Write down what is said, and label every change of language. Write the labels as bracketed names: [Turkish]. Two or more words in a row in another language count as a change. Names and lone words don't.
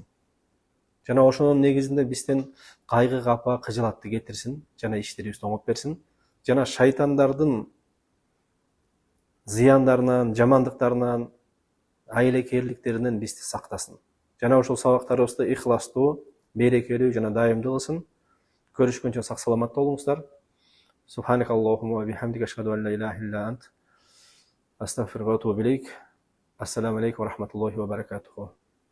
[Kyrgyz] Жана ошонун негизинде бизден кайгы, капа, кыжылатты кетирсин, жана иштерибизди оңоп берсин. Жана шайтандардын зыяндарынан, жамандыктарынан, айлакерликтеринен бизди сактасын. Жана ошол сабактарыбызды ихластуу, берекелүү жана дайымдуу кылсын. Көрүшкөнчө сак саламатта болуңуздар. [Arabic] سبحانك اللهم وبحمدك أشهد أن لا إله إلا أنت أستغفرك وأتوب إليك. السلام عليكم ورحمة الله وبركاته.